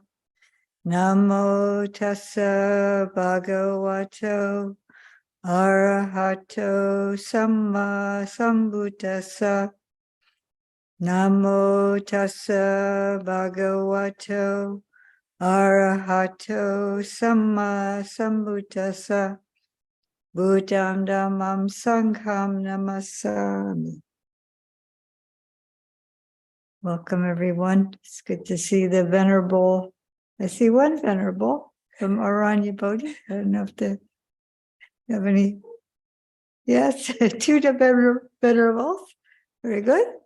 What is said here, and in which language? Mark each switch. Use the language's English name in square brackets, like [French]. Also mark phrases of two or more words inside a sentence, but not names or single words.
[Pali] Namo tassa bhagavato arahato samma sambuddhassa. Namo tassa bhagavato arahato samma sambuddhassa. Buddham dhammam sangham namasami. [English] Welcome, everyone. It's good to see the venerable. I see one venerable from Aranya Bodhi. I don't know if you have any. Yes, two venerables. Very good.